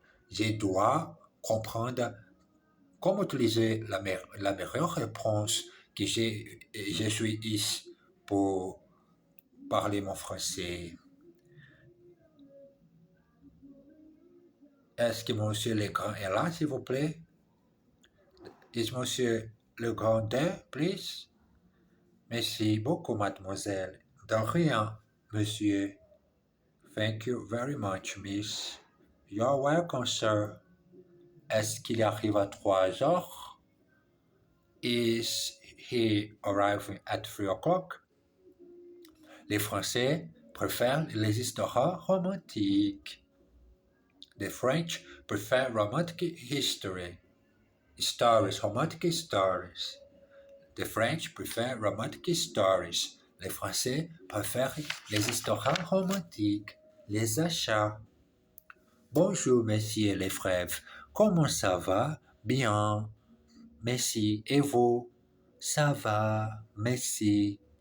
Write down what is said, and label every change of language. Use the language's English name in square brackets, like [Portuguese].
[French] Je dois comprendre comment utiliser la meilleure réponse que je suis ici pour parler mon français. Est-ce que Monsieur Legrand est là, s'il vous plaît? [English] Is Monsieur Legrand there, please? [French] Merci beaucoup, mademoiselle. De rien, monsieur. [English] Thank you very much, miss. You're welcome, sir. [French] Est-ce qu'il arrive à 3 heures? [English] Is he arriving at 3 o'clock? [French] Les Français préfèrent les histoires romantiques. [English] The French prefer romantic history. Stories, romantic stories. The French prefer romantic stories. [French] Les Français préfèrent les histoires romantiques. Les achats. Bonjour, messieurs les frères. Comment ça va? Bien. Merci. Et vous? Ça va. Merci.